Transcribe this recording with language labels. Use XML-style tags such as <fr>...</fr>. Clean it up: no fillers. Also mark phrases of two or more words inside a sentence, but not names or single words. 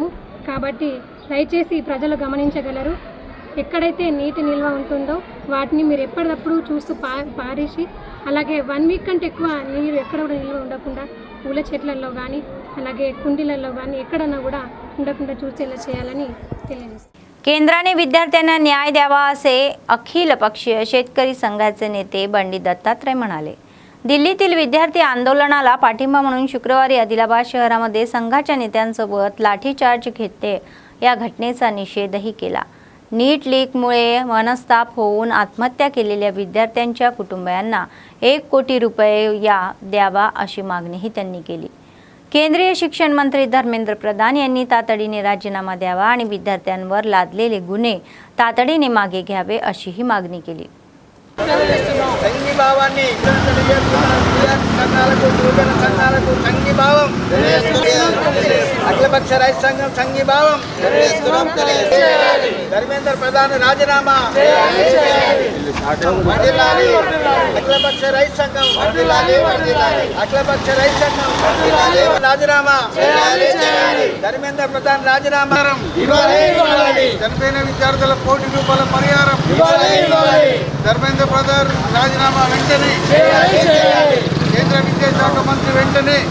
<te>కాబట్టి దయచేసి ప్రజలు గమనించగలరు. ఎక్కడైతే నీటి నిల్వ ఉంటుందో వాటిని మీరు ఎప్పటికప్పుడు చూస్తూ పారేసి, అలాగే 1 వీక్ కంటే ఎక్కువ నీరు ఎక్కడ కూడా నిల్వ ఉండకుండా పూల చెట్లలో కానీ అలాగే కుండీలలో కానీ एकडना కూడా ఉండకుండా చూసేలా చేయాలని తెలియజేస్తాను.</te> <mr>केंद्राने विद्यार्थ्यांना न्याय द्यावा असे अखिल पक्षीय शेतकरी संघाचे नेते बंडी दत्तात्रय म्हणाले. दिल्लीतील विद्यार्थी आंदोलनाला पाठिंबा म्हणून शुक्रवारी आदिलाबाद शहरामध्ये संघाच्या नेत्यांसोबत लाठीचार्ज घेतले या घटनेचा निषेधही केला. नीट लीकमुळे मनस्ताप होऊन आत्महत्या केलेल्या विद्यार्थ्यांच्या कुटुंबियांना 1 कोटी रुपये या द्यावा अशी मागणीही त्यांनी केली. केंद्रीय शिक्षण मंत्री धर्मेंद्र प्रधान यांनी तातडीने राजीनामा द्यावा आणि विद्यार्थ्यांवर लादलेले गुन्हे तातडीने मागे घ्यावे अशीही मागणी केली.</mr> <te>సంఘీభావాన్ని సంఘీభావం అఖిలపక్ష రైతు సంఘం సంఘీభావం ధర్మేంద్ర ప్రధాన్ రాజీనామా అఖిలపక్ష రైతు సంఘం అఖిలపక్ష రైతు సంఘం రాజీనామా ధర్మేంద్ర ప్రధాన్ రాజీనామా చనిపోయిన విద్యార్థుల ₹1 కోటి పరిహారం ధర్మేంద్ర ప్రధాన్ రాజీనామా వెంటనే కేంద్ర విద్యాశాఖ మంత్రి వెంటనే</te>